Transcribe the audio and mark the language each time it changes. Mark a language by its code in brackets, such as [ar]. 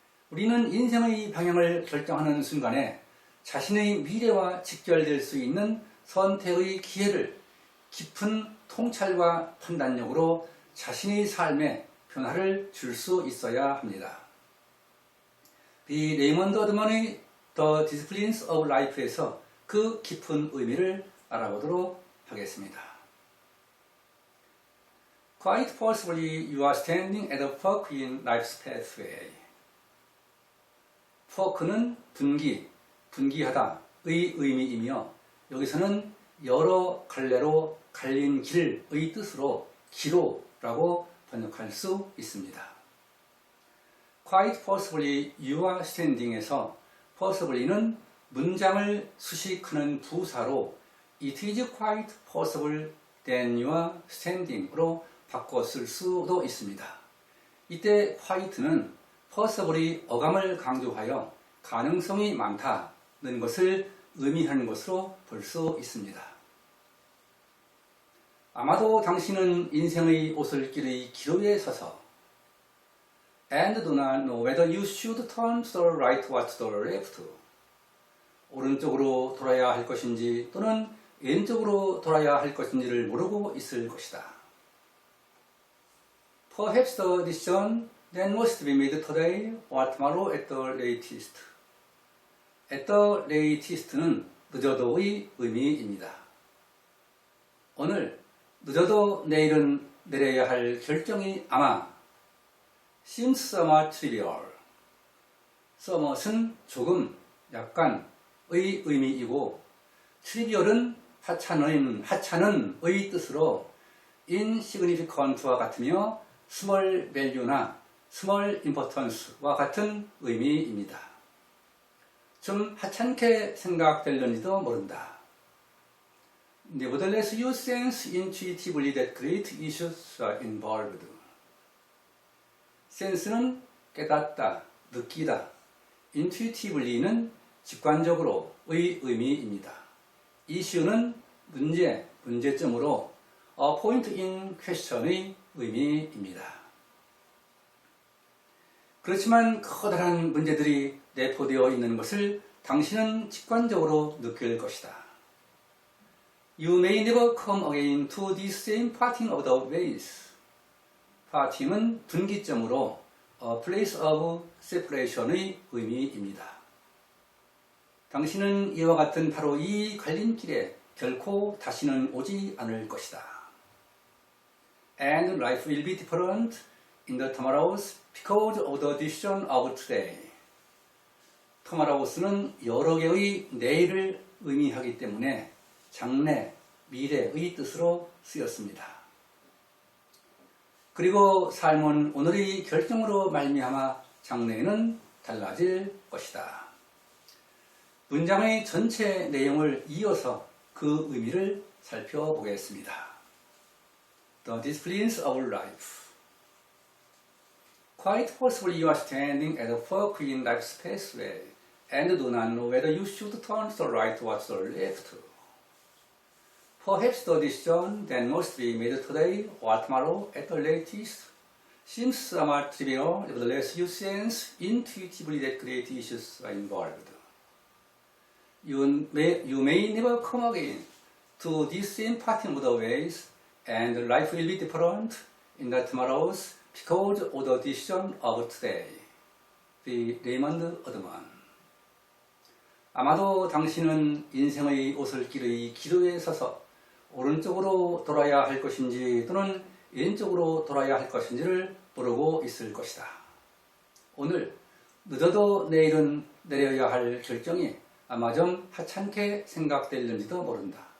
[ko] 우리는 인생의 방향을 결정하는 순간에 자신의 미래와 직결될 수 있는 선택의 기회를 깊은 통찰과 판단력으로 자신의 삶에 변화를 줄 수 있어야 합니다. B. 레이먼드 어드먼의 The Disciplines of Life에서 그 깊은 의미를 알아보도록 하겠습니다. [en] Quite possibly you are standing at a fork in life's pathway. [ko] fork는 분기하다의 의미이며 여기서는 여러 갈래로 갈린 길의 뜻으로 기로라고 번역할 수 있습니다. [en] Quite possibly you are standing [ko] 에서 possibly는 문장을 수식하는 부사로 [en] It is quite possible that you are standing [ko] 으로 바꿔 쓸 수도 있습니다. 이때 quite는 possibly 어감을 강조하여 가능성이 많다는 것을 의미하는 것으로 볼 수 있습니다. 아마도 당신은 인생의 오솔길의 기로에 서서 [en] and do not know whether you should turn to the right or to the left. [ko] 오른쪽으로 돌아야 할 것인지 또는 왼쪽으로 돌아야 할 것인지를 모르고 있을 것이다. [en] Perhaps the decision that must be made today or tomorrow at the latest. [ko] at the latest는 늦어도의 의미입니다. 오늘 늦어도 내일은 내려야 할 결정이 아마 [en] seems somewhat trivial. [ko] somewhat은 조금, 약간의 의미이고 trivial은 하찮은의 뜻으로 insignificant와 같으며 small value나 small importance와 같은 의미입니다. 좀 하찮게 생각될는지도 모른다. [en] Nevertheless, you sense intuitively that great issues are involved. [ko] sense는 깨닫다, 느끼다. intuitively는 직관적으로의 의미입니다. issue는 문제점으로 [en] a point in question [ko] 의 의미입니다. 그렇지만 커다란 문제들이 내포되어 있는 것을 당신은 직관적으로 느낄 것이다. [en] You may never come again to this same parting of the ways. [ko] parting은 분기점으로 [en] a place of separation [ko] 의 의미입니다. 당신은 이와 같은 바로 이 갈림길에 결코 다시는 오지 않을 것이다. [en] And life will be different in the tomorrows because of the decision of today. [ko] tomorrows는 여러 개의 내일을 의미하기 때문에 장래, 미래의 뜻으로 쓰였습니다. 그리고 삶은 오늘의 결정으로 말미암아 장래에는 달라질 것이다. 문장의 전체 내용을 이어서 그 의미를 살펴보겠습니다. [en] the disciplines of life. Quite possibly you are standing at a fork in life's pathway and do not know whether you should turn to the right or to the left. Perhaps the decision that must be made today or tomorrow at the latest seems somewhat trivial, nevertheless you sense intuitively that great issues are involved. You may never come again to this same parting of the ways, and life will be different in the tomorrows because of the decision of today. [ko] The 레이먼드 어드먼. 아마도 당신은 인생의 오솔길의 기로에 서서 오른쪽으로 돌아야 할 것인지 또는 왼쪽으로 돌아야 할 것인지를 모르고 있을 것이다. 오늘 늦어도 내일은 내려야 할 결정이 아마 좀 하찮게 생각될는지도 모른다.